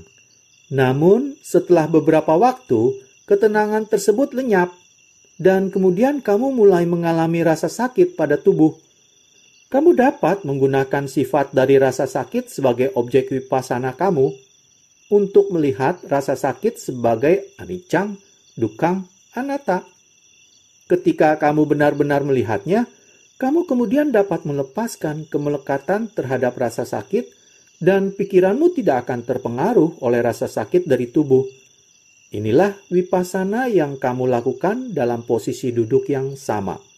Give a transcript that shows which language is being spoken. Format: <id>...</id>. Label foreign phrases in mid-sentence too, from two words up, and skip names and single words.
<id>Namun, setelah beberapa waktu, ketenangan tersebut lenyap, dan kemudian kamu mulai mengalami rasa sakit pada tubuh. Kamu dapat menggunakan sifat dari rasa sakit sebagai objek vipassana kamu untuk melihat rasa sakit sebagai</id> <pi>anicang, dukang, anatta.</pi> <id>Ketika kamu benar-benar melihatnya, kamu kemudian dapat melepaskan kemelekatan terhadap rasa sakit dan pikiranmu tidak akan terpengaruh oleh rasa sakit dari tubuh. Inilah vipassana yang kamu lakukan dalam posisi duduk yang sama.</id>